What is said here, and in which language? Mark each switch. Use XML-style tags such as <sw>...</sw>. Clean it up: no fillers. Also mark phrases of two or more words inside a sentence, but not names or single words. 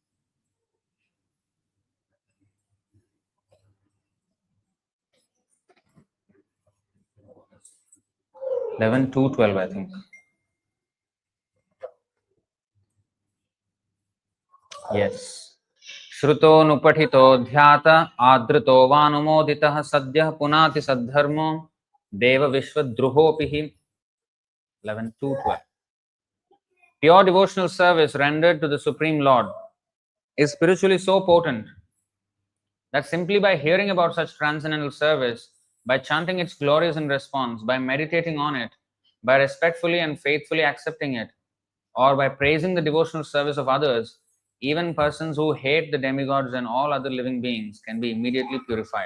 <en>11,212, I think. Yes.</en> <sa>Shruto nupatito dhyata adrito vanumoditah sadyah punati saddharmo deva vishwadruhopihi.</sa> <en>11,212. Pure devotional service rendered to the Supreme Lord is spiritually so potent that simply by hearing about such transcendental service, by chanting its glories in response, by meditating on it, by respectfully and faithfully accepting it, or by praising the devotional service of others, even persons who hate the demigods and all other living beings can be immediately purified.</en>